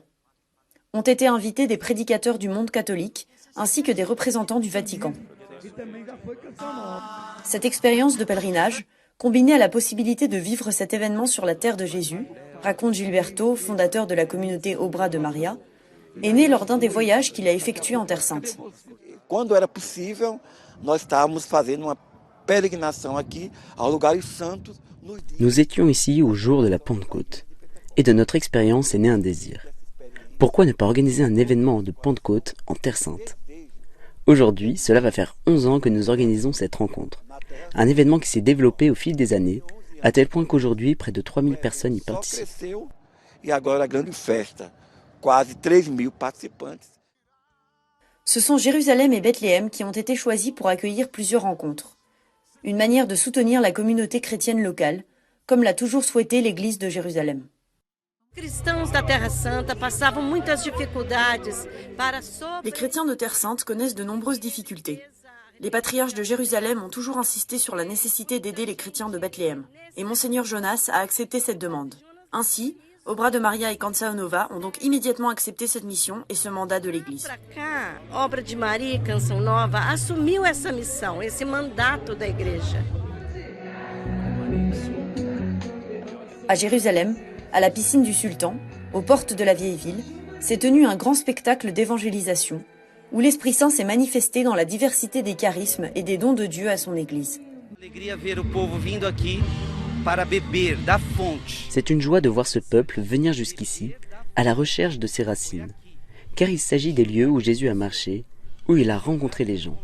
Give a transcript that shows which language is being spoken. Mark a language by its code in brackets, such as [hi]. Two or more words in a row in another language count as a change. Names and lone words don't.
[fr] Ont été invités des prédicateurs du monde catholique, ainsi que des représentants du Vatican. Cette expérience de pèlerinage, combinée à la possibilité de vivre cet événement sur la terre de Jésus, raconte Gilberto, fondateur de la communauté Obra de Maria, est née lors d'un des voyages qu'il a effectués en Terre Sainte. [pt] Quando era possível, nós estávamos fazendo uma peregrinação aqui aos lugares santos. [fr] Nous étions ici au jour de la Pentecôte, et de notre expérience est né un désir. Pourquoi ne pas organiser un événement de Pentecôte en Terre Sainte ? Aujourd'hui, cela va faire 11 ans que nous organisons cette rencontre. Un événement qui s'est développé au fil des années, à tel point qu'aujourd'hui, près de 3000 personnes y participent. [pt] E agora a grande festa, quase 3000 participantes. [fr] Ce sont Jérusalem et Bethléem qui ont été choisis pour accueillir plusieurs rencontres. Une manière de soutenir la communauté chrétienne locale, comme l'a toujours souhaité l'Église de Jérusalem. Les chrétiens de Terre Sainte connaissent de nombreuses difficultés. Les patriarches de Jérusalem ont toujours insisté sur la nécessité d'aider les chrétiens de Bethléem, et Monseigneur Jonas a accepté cette demande. Ainsi, Obra de Maria et Canção Nova ont donc immédiatement accepté cette mission et ce mandat de l'Église. [pt] Obra de Maria e Canção Nova assumiu essa missão, esse mandato da igreja. [fr] À Jérusalem, à la piscine du Sultan, aux portes de la vieille ville, s'est tenu un grand spectacle d'évangélisation, où l'Esprit Saint s'est manifesté dans la diversité des charismes et des dons de Dieu à son Église. C'est une joie de voir ce peuple venir jusqu'ici, à la recherche de ses racines, car il s'agit des lieux où Jésus a marché, où il a rencontré les gens.